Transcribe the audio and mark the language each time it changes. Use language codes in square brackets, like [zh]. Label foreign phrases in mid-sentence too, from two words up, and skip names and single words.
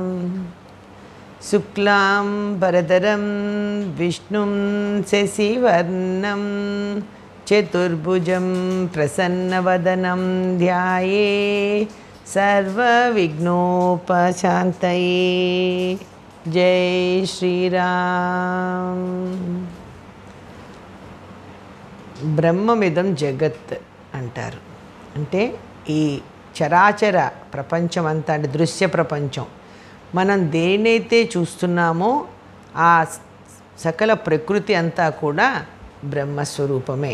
[sa] शुक्लां भरधरं विष्णुं शशिवर्णं चतुर्भुजं प्रसन्नवदनं ध्याये सर्वविघ्नोपशान्तये। [hi] जय श्री राम। [sa] బ్రహ్మమిదం జగత్ [te] అంటారు. అంటే ఈ చరాచర ప్రపంచం అంతా, అంటే దృశ్య ప్రపంచం, మనం దేనైతే చూస్తున్నామో ఆ సకల ప్రకృతి అంతా కూడా బ్రహ్మస్వరూపమే.